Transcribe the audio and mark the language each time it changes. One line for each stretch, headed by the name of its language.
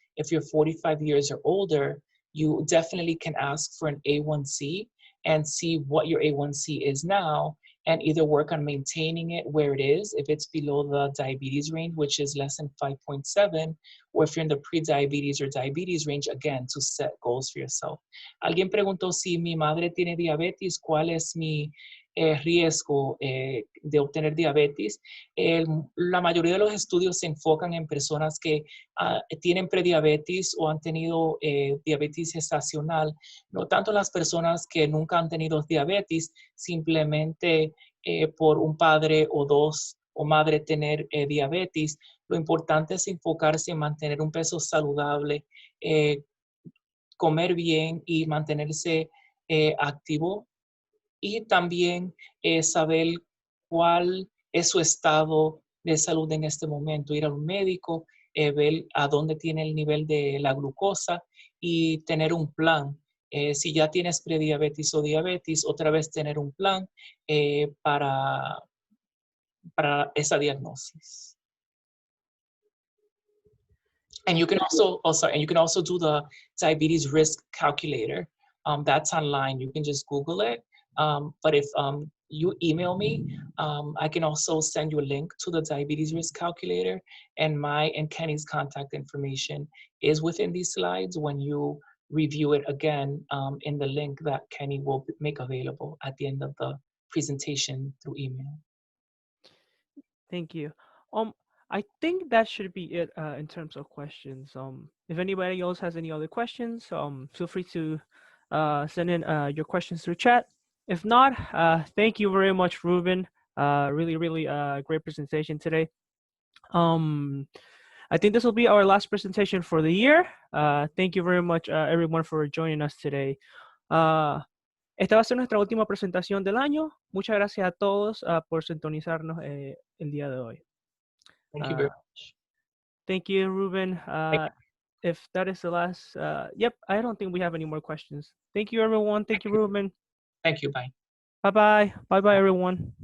English: If you're 45 years or older, you definitely can ask for an A1C and see what your A1C is now, and either work on maintaining it where it is, if it's below the diabetes range, which is less than 5.7, or if you're in the pre-diabetes or diabetes range, again, to set goals for yourself.
Spanish: Alguien preguntó si mi madre tiene diabetes, ¿cuál es mi riesgo de obtener diabetes? La mayoría de los estudios se enfocan en personas que tienen prediabetes o han tenido diabetes gestacional, no tanto las personas que nunca han tenido diabetes, simplemente por un padre o dos o madre tener diabetes. Lo importante es enfocarse en mantener un peso saludable, comer bien y mantenerse activo, y también saber cuál es su estado de salud en este momento, ir a un médico, ver a dónde tiene el nivel de la glucosa y tener un plan. Si ya tienes prediabetes o diabetes, otra vez tener un plan para esa diagnosis.
English: And you can also do the diabetes risk calculator. That's online. You can just Google it. But if you email me, I can also send you a link to the diabetes risk calculator, and my and Kenny's contact information is within these slides when you review it again in the link that Kenny will make available at the end of the presentation through email. Thank you. I think that should be it in terms of questions. If anybody else has any other questions, feel free to send in your questions through chat. If not, thank you very much, Ruben. Really, really great presentation today. I think this will be our last presentation for the year. Thank you very much, everyone, for joining us today.
Spanish: Esta va a ser nuestra última presentación del año. Muchas gracias a todos por sintonizarnos el día de hoy.
English: Thank you very much. Thank you, Ruben. If that is the last, yep, I don't think we have any more questions. Thank you, everyone. Thank you, Ruben. Thank you. Bye. Bye-bye. Bye-bye, everyone.